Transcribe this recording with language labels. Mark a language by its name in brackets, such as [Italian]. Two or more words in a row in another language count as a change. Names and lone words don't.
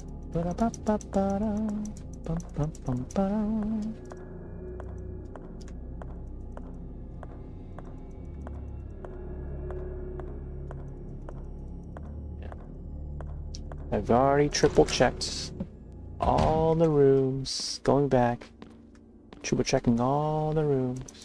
[English] Ba-da-ba-ba-ba-da, bum-bum-bum-ba-da. I've already triple checked all the rooms. Going back. Triple checking all the rooms.